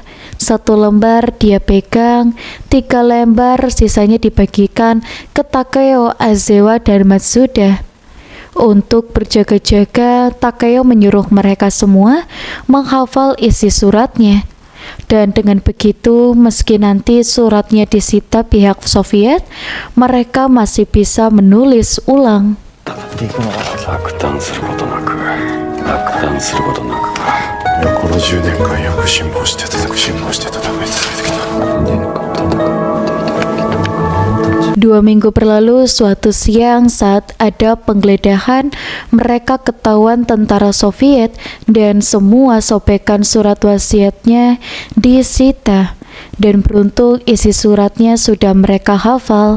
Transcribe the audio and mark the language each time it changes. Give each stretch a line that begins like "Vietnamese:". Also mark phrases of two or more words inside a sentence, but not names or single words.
Indonesian: 1 lembar dia pegang, 3 lembar sisanya dibagikan ke Takeo, Aizawa, dan Matsuda. Untuk berjaga-jaga, Takeo menyuruh mereka semua menghafal isi suratnya. Dan dengan begitu, meski nanti suratnya disita pihak Soviet, mereka masih bisa menulis ulang.
Japanese: 落胆することなくか。この10年間よく辛抱して戦い続けてきた。
Indonesian: 2 minggu berlalu, suatu siang saat ada penggeledahan, mereka ketahuan tentara Soviet dan semua sobekan surat wasiatnya disita. Dan beruntung isi suratnya sudah mereka hafal.